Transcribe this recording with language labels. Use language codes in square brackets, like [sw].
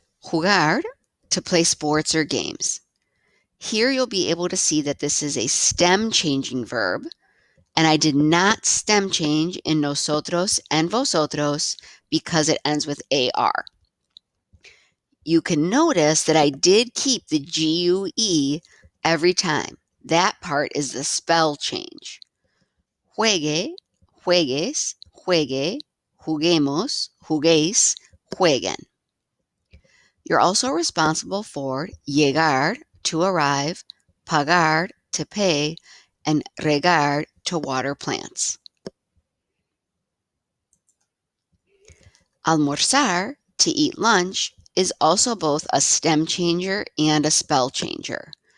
[en] Jugar, to play sports or games. Here you'll be able to see that this is a stem changing verb, and I did not stem change in nosotros and vosotros because it ends with AR. You can notice that I did keep the GUE every time. That part is the spell change. [es] Juegue, juegues, juegue, juguemos, juguéis, jueguen. [en] You're also responsible for llegar, to arrive, pagar, to pay, and regar, to water plants. Almorzar, to eat lunch, is also both a stem changer and a spell changer.